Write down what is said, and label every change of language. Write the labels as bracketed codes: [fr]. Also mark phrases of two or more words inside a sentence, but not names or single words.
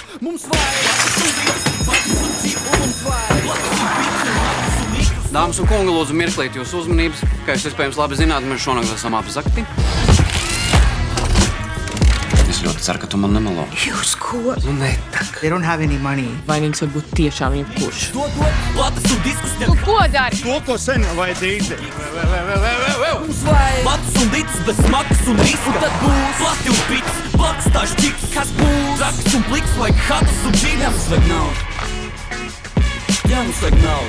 [lv] Dāmas un kungi, lūdzu mirklīt jūsu uzmanības. Kā jūs iespējams labi zināt, mēs šonakt esam apzakti. Es ļoti ceru, ka tu man nemelo. Jūs ko? Nu, netak. [en] They don't have any money. [lv] Vainīgs var būt tiešām jebkurš. Tu Ko dari? To, ko sen vajadzīgi. mums vajag Latus un litus bez smakas un riska Un tad būs plati un pits, blakus tāžu ķiks Kas būs? Trakas un pliks, vajag hatus un džins Jā, mums vajag naudu Jā, mums vajag naudu